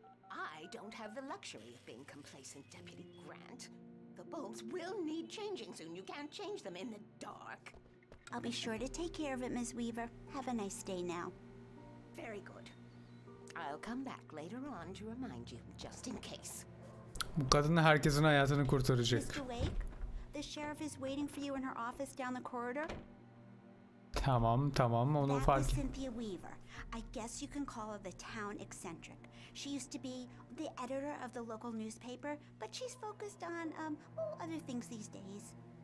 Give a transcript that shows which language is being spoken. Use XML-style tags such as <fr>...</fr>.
<en>I don't have the luxury of being complacent, Deputy Grant. The bulbs will need changing soon. You can't change them in the dark. I'll be sure to take care of it, Miss Weaver. Have a nice day now. Very good. I'll come back later on to remind you, just in case.</en> <tr>Bu kadın herkesin hayatını kurtaracak.</tr> <en>Mr. Wake, the sheriff is waiting for you in her office down the corridor.</en> <tr>Tamam onu</tr> <en>That was</en> <tr>fark et.</tr> <en>Cynthia Weaver. I guess you can call her the town eccentric. She used to be the editor of the local newspaper, but she's focused on other things these days.</en>